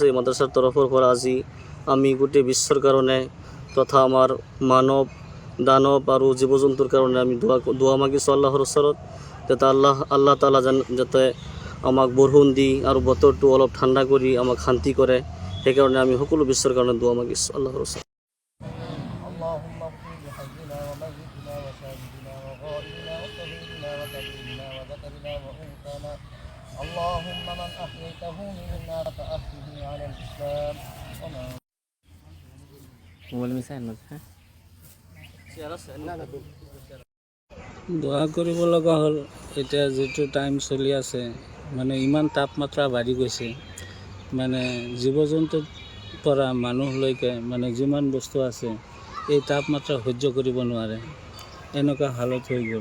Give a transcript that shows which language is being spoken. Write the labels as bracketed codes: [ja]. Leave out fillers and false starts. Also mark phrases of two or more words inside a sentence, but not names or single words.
[as] এই মাদ্ৰাছাৰ তৰফৰ পৰা আজি আমি গোটেই বিশ্বৰ কাৰণে তথা আমাৰ মানৱ দানৱ আৰু জীৱ জন্তুৰ কাৰণে আমি দোৱা মাগিছোঁ আল্লাহৰ ওচৰত, যাতে আল্লাহ তাআলা যাতে আমাক বৰষুণ দি আৰু বতৰটো অলপ ঠাণ্ডা কৰি আমাক শান্তি কৰে। সেইকাৰণে আমি সকলো বিশ্বৰ কাৰণে দোৱা মাগিছোঁ আল্লাহৰ ওচৰত। [ar] اللهم اغفر لحينا وميتنا وشاهدنا وغائبنا وصغيرنا وكبيرنا وذكرنا وانثانا اللهم من احييته منا فاحيه على الاسلام ومن [as] দোয়া কৰিব লগা হ'ল। এতিয়া যিটো টাইম চলি আছে মানে ইমান তাপমাত্ৰা বাঢ়ি গৈছে, মানে জীৱ জন্তুৰ পৰা মানুহলৈকে মানে যিমান বস্তু আছে এই তাপমাত্ৰা সহ্য কৰিব নোৱাৰে, এনেকুৱা হালত হৈ গ'ল।